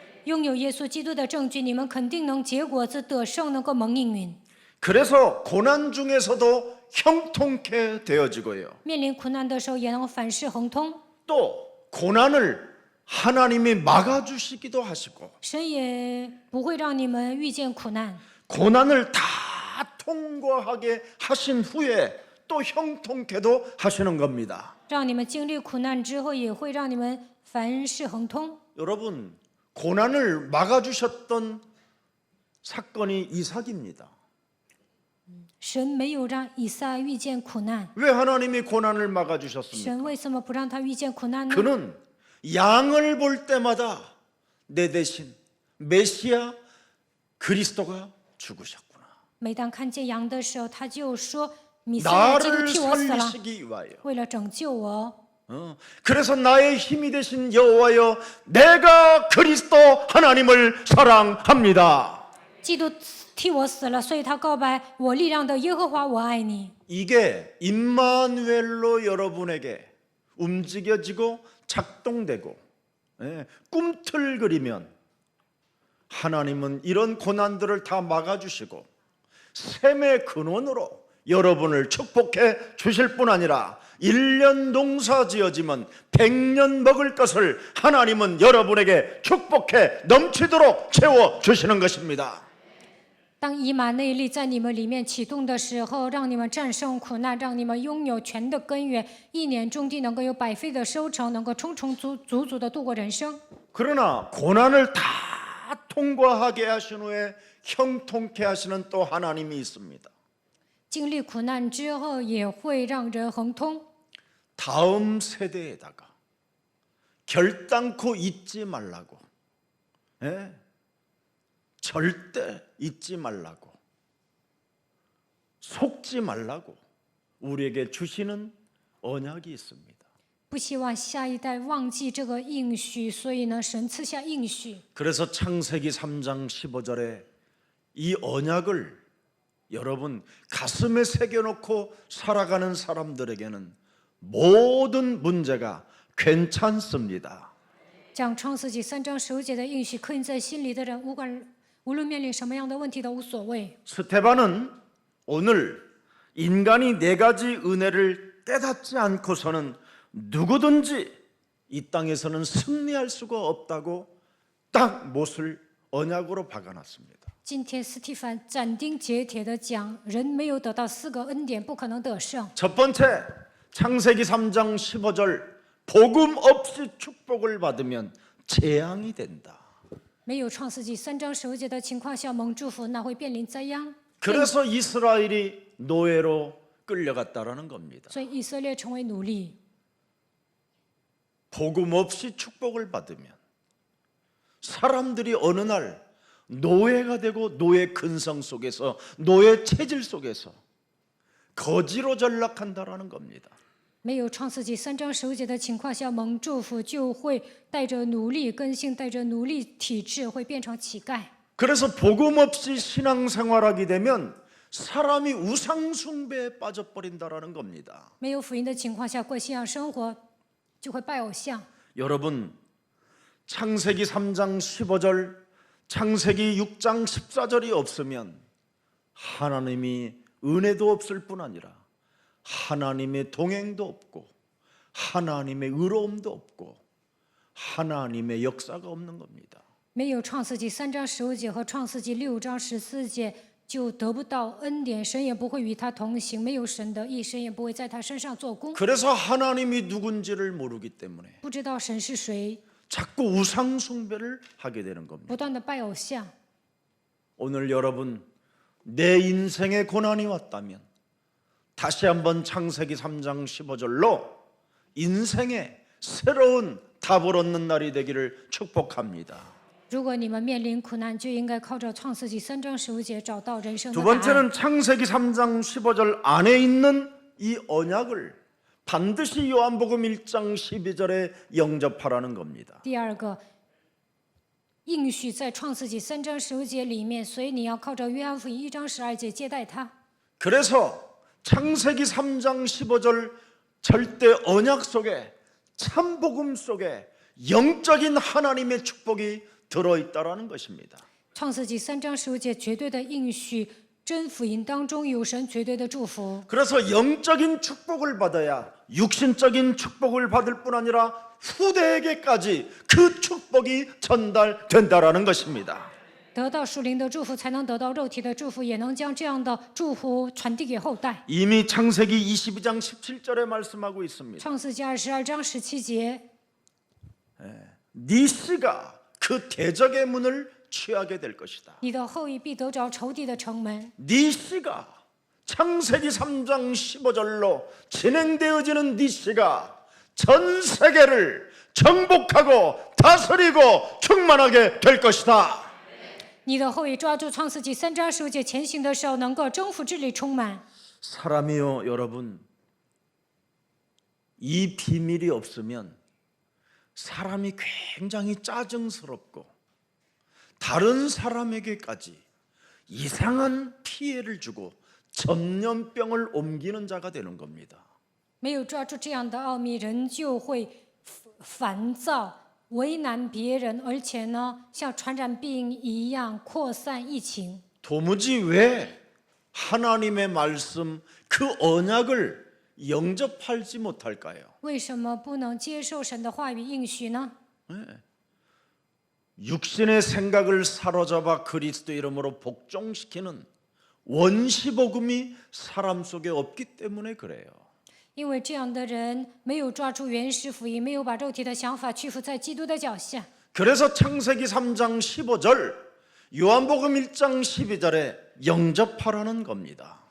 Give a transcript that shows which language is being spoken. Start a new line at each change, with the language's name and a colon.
Chinese: 拥有耶稣基督的证据，你们肯定能结果子、得胜，能够蒙应允。
Korean: 그래서 고난 중에서도 형통케 되어지고요.
Chinese: 面临苦难的时候，也能凡事亨通。
Korean: 또 고난을 하나님이 막아주시기도 하시고
Chinese: 神也不会让你们遇见苦难。
Korean: 고난을 다 통과하게 하신 후에 또 형통케도 하시는 겁니다.
Chinese: 让你们经历苦难之后，也会让你们凡事亨通。
Korean: 여러분 고난을 막아주셨던 사건이 이삭입니다.
Chinese: 神没有让以撒遇见苦难，
Korean: 왜 하나님이 고난을 막아주셨습니까?
Chinese: 神为什么不让他遇见苦难呢？
Korean: 그는 양을 볼 때마다 내 대신 메시아 그리스도가 죽으셨구나.
Chinese: 每当看见羊的时候，他就说：“弥赛亚基督
Korean: 나를
Chinese: 替我死了，
Korean: 살리시기 위하여.
Chinese: 为了拯救我。
Korean: 그래서 나의 힘이 되신 여호와여 내가 그리스도 하나님을 사랑합니다.
Chinese: 基督替我死了，所以他告白我力量的耶和华，我爱你。
Korean: 이게 임마누엘로 여러분에게 움직여지고 작동되고 꿈틀거리면 하나님은 이런 고난들을 다 막아주시고 샘의 근원으로 여러분을 축복해 주실 뿐 아니라 1년 농사 지어지면 100년 먹을 것을 하나님은 여러분에게 축복해 넘치도록 채워주시는 것입니다.
Chinese: 当以马内利在你们里面启动的时候，让你们战胜苦难，让你们拥有全的根源，一年种地能够有百倍的收成，能够充充足足的度过人生。
Korean: 그러나 고난을 다 통과하게 하신 후에 형통케 하시는 또 하나님이 있습니다.
Chinese: 经历苦难之后，也会让人亨通。
Korean: 다음 세대에다가 결단코 잊지 말라고, 절대 잊지 말라고, 속지 말라고 우리에게 주시는 언약이 있습니다.
Chinese: 不希望下一代忘记这个应许，所以呢，神赐下应许。
Korean: 그래서 창세기 3장 15절에 이 언약을 여러분 가슴에 새겨놓고 살아가는 사람들에게는 모든 문제가 괜찮습니다.
Chinese: 讲创世纪3章15节的应许，刻印在心里的人，无论面临什么样的问题都无所谓。
Korean: 스테반은 오늘 인간이 4가지 은혜를 깨닫지 않고서는 누구든지 이 땅에서는 승리할 수가 없다고 딱 못을 언약으로 박아놨습니다.
Chinese: 今天斯蒂凡斩钉截铁地讲，人没有得到4个恩典，不可能得胜。
Korean: 첫 번째 창세기 3장 15절 복음 없이 축복을 받으면 재앙이 된다.
Chinese: 没有创世纪3章15节的情况下蒙祝福，那会面临灾殃。
Korean: 그래서 이스라엘이 노예로 끌려갔다라는 겁니다.
Chinese: 所以以色列成为奴隶。
Korean: 복음 없이 축복을 받으면 사람들이 어느 날 노예가 되고 노예 근성 속에서 노예 체질 속에서 거지로 전락한다라는 겁니다.
Chinese: 没有创世纪3章15节的情况下，蒙祝福就会带着奴隶根性，带着奴隶体质，会变成乞丐。
Korean: 그래서 복음 없이 신앙생활하게 되면 사람이 우상 숭배에 빠져버린다라는 겁니다.
Chinese: 没有福音的情况下，过信仰生活就会拜偶像。
Korean: 여러분, 창세기 3장 15절, 창세기 6장 14절이 없으면 하나님이 은혜도 없을 뿐 아니라 하나님의 동행도 없고 하나님의 의로움도 없고 하나님의 역사가 없는 겁니다.
Chinese: 没有创世纪3章15节和创世纪6章14节，就得不到恩典，神也不会与他同行。没有神的义，神也不会在他身上做工。
Korean: 그래서 하나님이 누군지를 모르기 때문에
Chinese: 不知道神是谁，
Korean: 자꾸 우상 숭배를 하게 되는 겁니다.
Chinese: 不断的拜偶像。
Korean: 오늘 여러분, 내 인생에 고난이 왔다면 다시 한번 창세기 3장 15절로 인생에 새로운 답을 얻는 날이 되기를 축복합니다.
Chinese: 如果你们面临苦难，就应该靠着创世纪3章15节找到人生的
Korean: 두
Chinese: 答案。
Korean: 번째는 창세기 3장 15절 안에 있는 이 언약을 반드시 요한복음 1장 12절에 영접하라는 겁니다.
Chinese: 第二个应许在创世纪3章15节里面，所以你要靠着约翰福音1章12节接待他。
Korean: 그래서 창세기 3장 15절 절대 언약 속에 참 복음 속에 영적인 하나님의 축복이 들어있다라는 것입니다.
Chinese: 创世纪3章15节绝对的应许，真福音当中有神绝对的祝福。
Korean: 그래서 영적인 축복을 받아야 육신적인 축복을 받을 뿐 아니라 후대에게까지 그 축복이 전달된다라는 것입니다.
Chinese: 得到属灵的祝福，才能得到肉体的祝福，也能将这样的祝福传递给后代。
Korean: 이미 창세기 22장 17절에 말씀하고 있습니다.
Chinese: 创世纪22章17节，
Korean: 네 씨가 그 대적의 문을 취하게 될 것이다.
Chinese: 你的后裔必得着仇敌的城门。
Korean: 네 씨가 창세기 3장 15절로 진행되어지는 네 씨가 전 세계를 정복하고 다스리고 충만하게 될 것이다.
Chinese: 你的后裔抓住创世纪3章15节前行的时候，能够征服治理充满。
Korean: 사람이요, 여러분, 이 비밀이 없으면 사람이 굉장히 짜증스럽고 다른 사람에게까지 이상한 피해를 주고 전염병을 옮기는 자가 되는 겁니다.
Chinese: 没有抓住这样的奥秘，人就会烦躁，为难别人，而且呢，像传染病一样扩散疫情。
Korean: 도무지 왜 하나님의 말씀 그 언약을 영접하지 못할까요?
Chinese: 为什么不能接受神的话语应许呢？
Korean: 육신의 생각을 사로잡아 그리스도 이름으로 복종시키는 원시복음이 사람 속에 없기 때문에 그래요.
Chinese: 因为这样的人没有抓住原始福音，没有把肉体的想法屈服在基督的脚下。
Korean: 그래서 창세기 3장 15절, 요한복음 1장 12절에 영접하라는 겁니다.